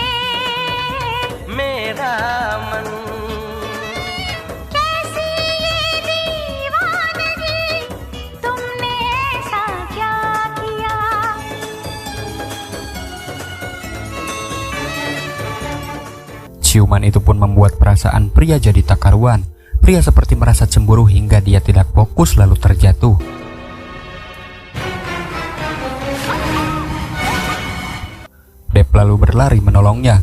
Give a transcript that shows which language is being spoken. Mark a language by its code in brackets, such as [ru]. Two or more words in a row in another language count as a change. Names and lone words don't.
[hi] मेरा मन कैसी ये दीवानगी, तुमने ऐसा क्या किया। [id] Ciuman itu pun membuat perasaan pria jadi tak karuan. Pria seperti merasa cemburu hingga dia tidak fokus lalu terjatuh. Dep lalu berlari menolongnya.